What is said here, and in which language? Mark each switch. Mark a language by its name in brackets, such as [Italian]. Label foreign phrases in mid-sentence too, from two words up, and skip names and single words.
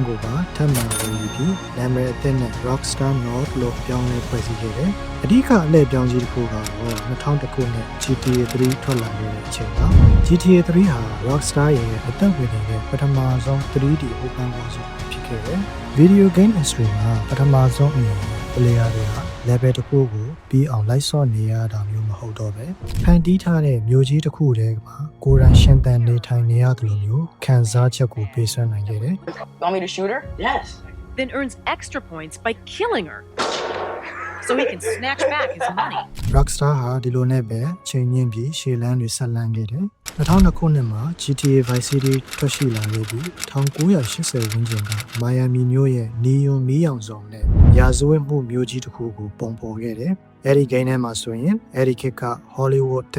[Burmese] ကိုပါထပ်မံဝယ်ယူပြီးနာမည်အသစ်နဲ့ Rockstar North လို့ပြောင်းလဲဖွဲ့စည်းခဲ့တယ်။အဓိကအလှည့်ပြောင်းကြီးတစ်ခုကတော့2000ခုနှစ် GTA 3 ထွက်လာခဲ့တဲ့အချိန်ပါ။ GTA 3 ဟာ Rockstar ရဲ့အသက်ဝင်နေတဲ့ပထမဆုံး [English] 3D Open World [Burmese] ဖြစ်ခဲ့တယ်။ [English] Video Game Industry [Burmese] မှာပထမဆုံးအနေနဲ့ player တွေဟာ level တစ်ခုကိုပြီးအောင်လိုက်ဆော့နေရတာမျိုးမဟုတ်တော့ပဲဖန်တီးထားတဲ့မျိုးကြီးတစ်ခုတည်းမှာကိုယ်တိုင်ရှင်သန်နေထိုင်နေရတယ်လို့မျိုးခံစားချက်ကိုပေးစွမ်းနိုင်ခဲ့တယ် [English] Want me to shoot her? Yes. Then earns extra points by killing her. So he can snatch back his money. [Burmese] Rockstar ဟာဒီလိုနဲ့ပဲချိန်ညင်းပြီးရှေ့လန်းတွေဆက်လန်းခဲ့တယ်2002ခုနှစ်မှာ GTA Vice City ထွက်ရှိလာခဲ့ပြီး1980ဝန်းကျင်က Miami မြို့ရဲ့နီယွန်မီးရောင်စုံနဲ့ရာဇဝတ်မှုမျိုးကြီးတစ်ခုကိုပုံဖော်ခဲ့တယ်အဲ့ဒီ game ထဲမှာဆိုရင်အဲ့ဒီခေတ်က Hollywood ထိ